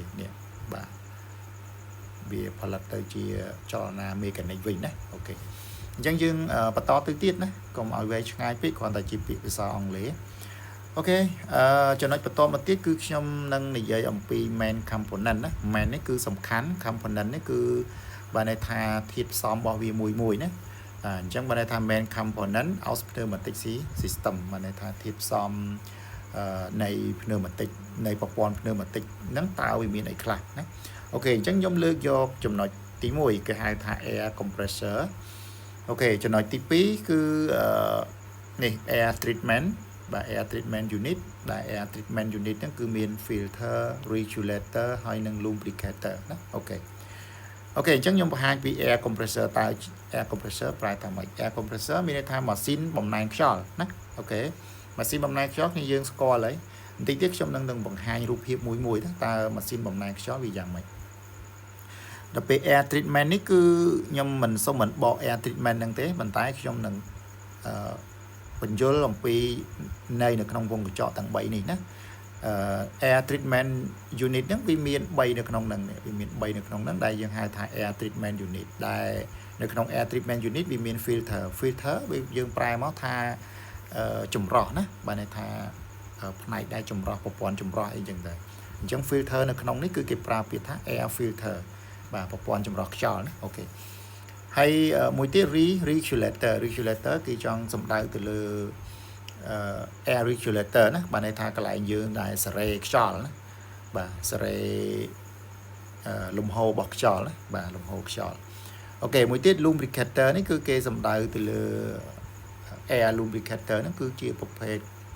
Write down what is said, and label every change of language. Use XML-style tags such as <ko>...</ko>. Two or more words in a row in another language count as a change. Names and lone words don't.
<km>នេះបាទវាផលិតទៅជាចលនាមេកានិកវិញណាអូខេអញ្ចឹងយើងបន្តទៅទៀតណាកុំឲ្យវែងឆ្ងាយពេកគ្រាន់តែជាពាក្យភាសាអង់គ្លេសអូខេចំណុចបន្តមកទៀតគឺខ្ញុំនឹងនិយាយអំពី</km> <en>main component</en> <km>ណា main នេះគឺសំខាន់ component នេះគឺបានន័យថាធាតុផ្សំរបស់វាមួយណាអញ្ចឹងបានន័យថា</km> <en>main component of pneumatic system</en> <km>បានន័យថាធាតុផ្សំនៃ pneumatic នៃប្រព័ន្ធ pneumatic ហ្នឹងតើវាមានអីខ្លះណាអូខេអញ្ចឹងខ្ញុំលើកយកចំណុចទី1គេហៅថា</km> <en>air compressor</en> <km>អូខេចំណុចទី 2គឺនេះ</km> <en>air treatment</en> <km>បាទ</km> <en>air treatment unit</en> <km>ដែល</km> <en>air treatment unit</en> <km>ហ្នឹងគឺមាន</km> <en>filter regulator</en> <km>ហើយ និង lubricator ណាអូខេអញ្ចឹងខ្ញុំបង្ហាញពី</km> <en>air compressor</en> <km>តើ</km> <en>air compressor</en> <km>ប្រើថាម៉េច</km> <en>air compressor</en> <km>មានន័យថាម៉ាស៊ីនបំណែនខ្យល់ណាអូខេម៉ាស៊ីនបំណែនខ្យល់នេះយើងស្គាល់ហើយបន្តិចទៀតខ្ញុំនឹងបង្ហាញរូបភាពមួយតើម៉ាស៊ីនបំណែនខ្យល់វាយ៉ាងម៉េចដល់ពេល</km> <en>air treatment</en> <km>នេះគឺខ្ញុំមិនសូមមិនបក</km> <en>air treatment</en> <km>ហ្នឹងទេប៉ុន្តែខ្ញុំនឹង បញ្យលអំពីនៃនៅក្នុងវងកញ្ចក់ទាំង3នេះណា</km> <en>air treatment unit</en> <km>ហ្នឹងវាមាន3នៅក្នុងហ្នឹងវាមាន3នៅក្នុងហ្នឹងដែលយើងហៅថា</km> <en>air treatment</en> <km>unit ដែលនៅក្នុង</km> <en>air treatment unit</en> <km>វាមាន filter វាយើងប្រែមកថាចម្រោះណាបាទន័យថាផ្នែកដែលចម្រោះប្រ ព័ន្ធចម្រោះអីចឹងទៅអញ្ចឹង filter នៅក្នុងនេះគឺគេប្រើពាក្យថា</km> <en>air filter</en> <km>បាទប្រព័ន្ធចម្រោះខ្យល់ណាអូខេហើយមួយទៀត regulator គេចង់សំដៅទៅលើ</km> <en>air regulator</en> <km>ណាបាទន័យថាកន្លែងយើងដែលសេរីខ្យល់ណាបាទសេរីលំហូររបស់ខ្យល់ណាបាទលំហូរខ្យល់អូខេមួយទៀត lubricator នេះគឺគេសំដៅទៅលើ</km> <en>air lubricator</en> <km>ហ្នឹងគឺជាប្រភេទ</km>